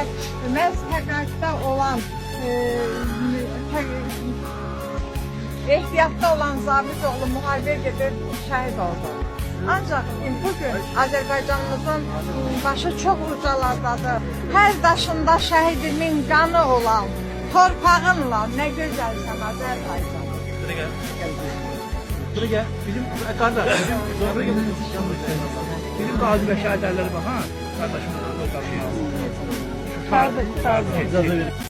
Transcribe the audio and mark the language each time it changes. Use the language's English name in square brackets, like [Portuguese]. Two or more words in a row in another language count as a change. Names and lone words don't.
[Azerbaijani] Məhz təqaüddə olan, ehtiyatda olan zabit oğlu müharibə gedib şəhid oldu. Ancaq bugün Azərbaycanımızın başı çox ucalardadır. Hər daşında şəhidimin qanı olan torpağınla nə gözəlsən Azərbaycan. [Turkish] Buraya gel. Bizim kardeş. Bizim gazi ve şehitlerleri bak ha. Kardeşim. Kardeş.